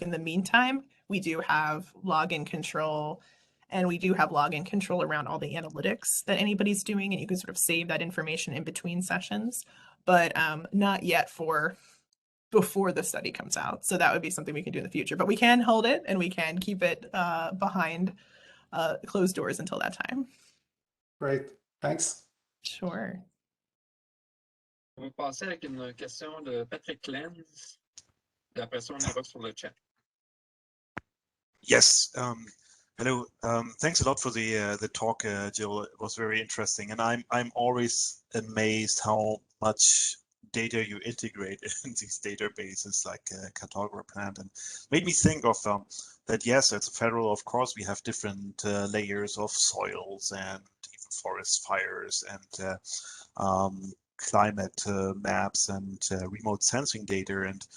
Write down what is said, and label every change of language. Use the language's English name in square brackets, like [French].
[English] In the meantime, we do have login control, and we do have login control around all the analytics that anybody's doing, and you can sort of save that information in between sessions, but not yet for before the study comes out. So that would be something we can do in the future, but we can hold it and we can keep it behind closed doors until that time. Great, thanks. Sure. [French] On va passer avec une question de Patrick Lenz. Et après ça, on ira sur le chat. [English] Yes. Hello. Thanks a lot for the talk, Jill. It was very interesting, and I'm always amazed how much data you integrate in these databases like CartograPlant, and made me think of that, yes, as a federal, of course, we have different layers of soils and even forest fires and climate maps and remote sensing data.